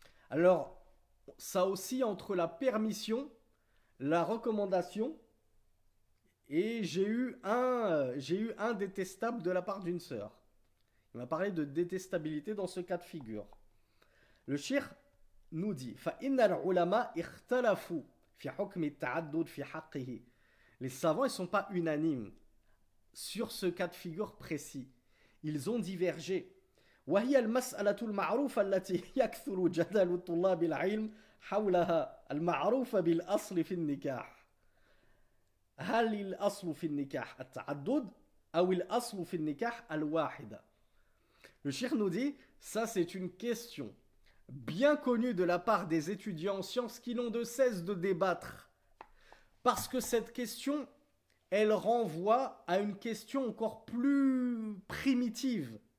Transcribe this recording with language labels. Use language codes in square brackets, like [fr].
[fr] Alors, ça oscille entre la permission, la recommandation, et j'ai eu un détestable de la part d'une sœur. Il m'a parlé de détestabilité dans ce cas de figure. Le cheikh nous dit [ar] فَإِنَّ الْعُلَمَاء اخْتَلَفُوا فِي حُكْمِ التَّعَدُّدِ فِي حَقِّهِ. [fr] Les savants ne sont pas unanimes sur ce cas de figure précis. Ils ont divergé. [ar] وهي المسألة المعروفة التي يكثر جدل طلاب العلم حولها المعروفة بالأصل في النكاح. هل الأصل في النكاح التعدد أو الأصل في النكاح الواحدة؟ [fr] Le cheikh nous dit, ça c'est une question bien connue de la part des étudiants en sciences qui n'ont de cesse de débattre. Parce que cette question, elle renvoie à une question encore plus primitive.